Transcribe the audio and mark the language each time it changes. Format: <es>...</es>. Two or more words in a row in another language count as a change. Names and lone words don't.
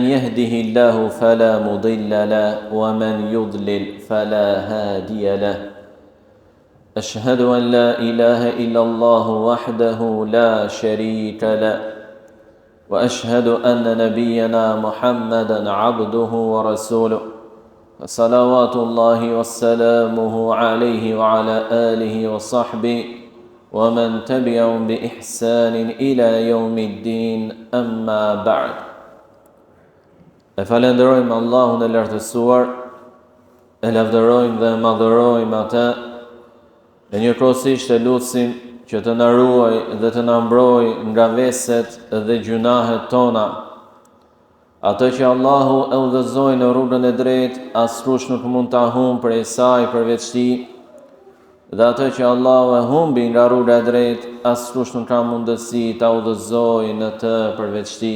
<ar>يهده الله فلا مضل له ومن يضلل فلا هادي له أشهد أن لا إله إلا الله وحده لا شريك له وأشهد أن نبينا محمدا عبده ورسوله صلوات الله وسلامه عليه وعلى آله وصحبه ومن تبعهم بإحسان إلى يوم الدين أما بعد.</ar> <sq>E falenderojmë Allahun e lartësuar, e lavdërojmë dhe madhërojmë atë, e njëkohësisht e lutsim që të na ruaj dhe të na mbroj nga veset dhe gjunahet tona. Atë që Allahu e udhëzoi në rrugën e drejtë, askush nuk mund ta humbë prej saj përveç tij, dhe atë që Allahu e humbi nga rruga e drejtë, askush nuk ka mundësi ta udhëzojë në të përveç tij.</sq>